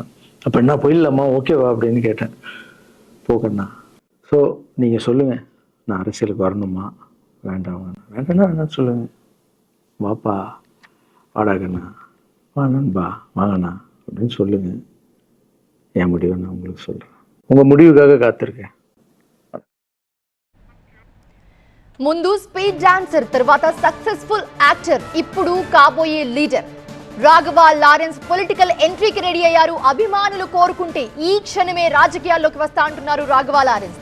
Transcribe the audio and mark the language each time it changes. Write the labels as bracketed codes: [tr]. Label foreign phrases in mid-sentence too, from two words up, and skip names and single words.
[ta] அப்போ என்ன போயிடலாமா, ஓகேவா அப்படின்னு கேட்டேன். போகண்ணா, ஸோ நீங்கள் சொல்லுங்கள், நான் அரசியலுக்கு வரணுமா வேண்டாம், வேண்டாம்னா என்ன சொல்லுங்க, வாப்பா வாடாகண்ணா, வா நண்பா வாங்கண்ணா அப்படின்னு சொல்லுங்க. என் முடிவை நான் உங்களுக்கு சொல்கிறேன். உங்கள் முடிவுக்காக காத்திருக்கேன். [te] ముందు [en] speed dancer, [te] తర్వాత [en] successful actor, [te] ఇప్పుడు కాబోయే లీడర్. రాఘవ లారెన్స్ [en] political entry [te] రెడీ అయ్యారు. అభిమానులు కోరుకుంటే ఈ క్షణమే రాజకీయాల్లోకి వస్తా అంటున్నారు రాఘవ లారెన్స్.